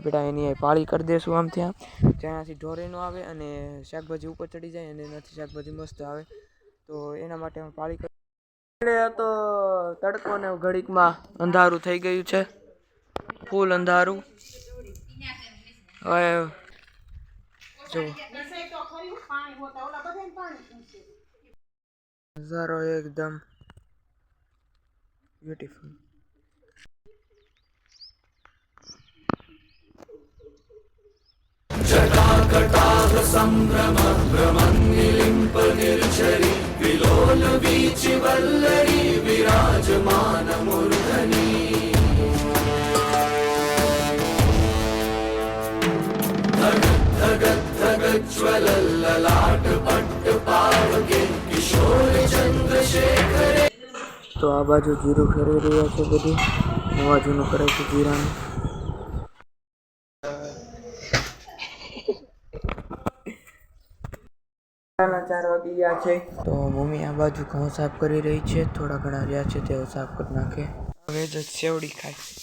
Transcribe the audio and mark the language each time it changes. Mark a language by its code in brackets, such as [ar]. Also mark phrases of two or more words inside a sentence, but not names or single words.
[gu] પીડા એની પાળી કરી દઈશું આમ ત્યાં જેનાથી ઢોરે ન આવે અને શાકભાજી ઉપર ચડી જાય અને એનાથી શાકભાજી મસ્ત આવે તો એના માટે અમે પાળી કરી તો તડકો ને ઘડીકમાં અંધારું થઈ ગયું છે ફૂલ અંધારું હવે જો નજારો એકદમ બ્યુટીફુલ [sa] जटाकटाह संभ्रम भ्रमन्निलिम्प निर्झरि विलोल वीचि वल्लरी विराजमान मूर्धनि धगत् धगत् ज्वलल्ललाट पट्ट पावके किशोर चंद्रशेखरे [gu] તો આ બાજુ જીરું ફેરવી રહ્યા છે બધું નવા જૂનું કરે છે જીરાનું 4 વાગી ગયા છે તો મમ્મી આ બાજુ ઘઉં સાફ કરી રહી છે થોડા ઘણા રહ્યા છે તેઓ સાફ કરી નાખે હવે જ સેવડી ખાય